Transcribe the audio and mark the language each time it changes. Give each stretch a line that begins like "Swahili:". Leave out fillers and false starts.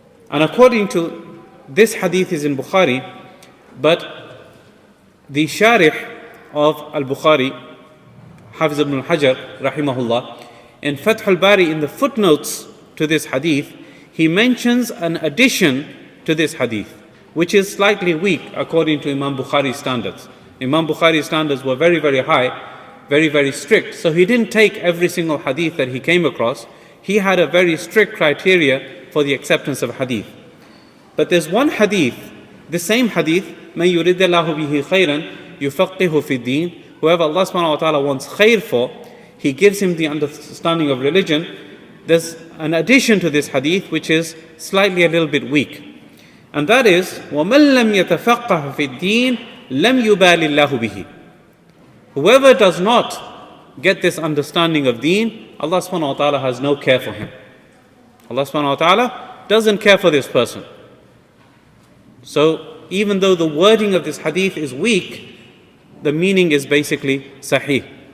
English: And according to this hadith is in Bukhari, but the Sharih of Al-Bukhari, Hafiz ibn al-Hajar rahimahullah, in Fath al-Bari, in the footnotes to this hadith, he mentions an addition to this hadith, which is slightly weak according to Imam Bukhari's standards. Imam Bukhari's standards were very, very high, very, very strict. So he didn't take every single hadith that he came across. He had a very strict criteria for the acceptance of hadith. But there's one hadith, the same hadith, مَنْ يُرِدَ اللَّهُ بِهِ خَيْرًا يُفَقِّهُ فِي الدِّينِ. Whoever Allah subhanahu wa ta'ala wants khair for, He gives him the understanding of religion. There's an addition to this hadith which is slightly a little bit weak.
Arabic: And that is, وَمَنْ لَمْ يَتَفَقَّهْ فِي الدِّينِ لَمْ يُبَالِ اللَّهُ بِهِ.
English: Whoever does not get this understanding of deen, Allah subhanahu wa ta'ala has no care for him. Allah subhanahu wa ta'ala doesn't care for this person. So even though the wording of this hadith is weak, the meaning is basically sahih.